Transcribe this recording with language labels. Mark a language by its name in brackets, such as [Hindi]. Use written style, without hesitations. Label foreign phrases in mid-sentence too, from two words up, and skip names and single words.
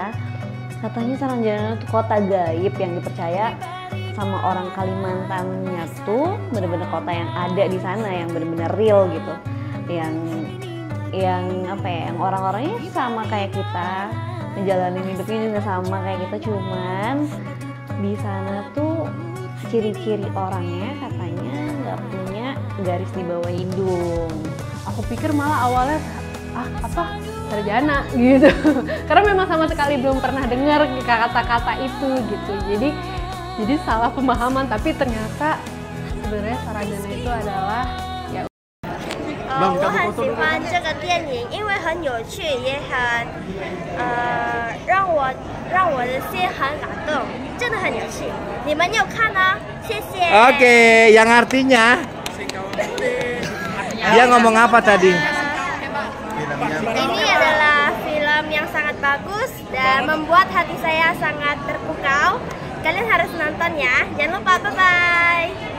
[Indonesian] Katanya Saranjana itu kota gaib yang dipercaya sama orang Kalimantannya tuh bener-bener kota yang ada di sana, yang bener-bener real gitu, yang apa ya, yang orang-orangnya sama kayak kita, menjalani hidupnya juga sama kayak kita, cuman di sana tuh ciri-ciri orangnya katanya nggak punya garis di bawah hidung. Aku pikir malah awalnya Sarjana gitu, karena memang sama sekali belum pernah dengar kata-kata itu gitu. Jadi salah pemahaman, tapi ternyata sebenarnya Sarjana itu adalah ya. [Chinese] 我很喜欢这个电影，因为很有趣，也很让我的心很感动，真的很有趣。你们有看呢？谢谢。 [Indonesian] Oke, yang artinya dia ngomong apa tadi? Ini adalah film yang sangat bagus dan membuat hati saya sangat terpukau. Kalian harus nonton ya. Jangan lupa, bye-bye.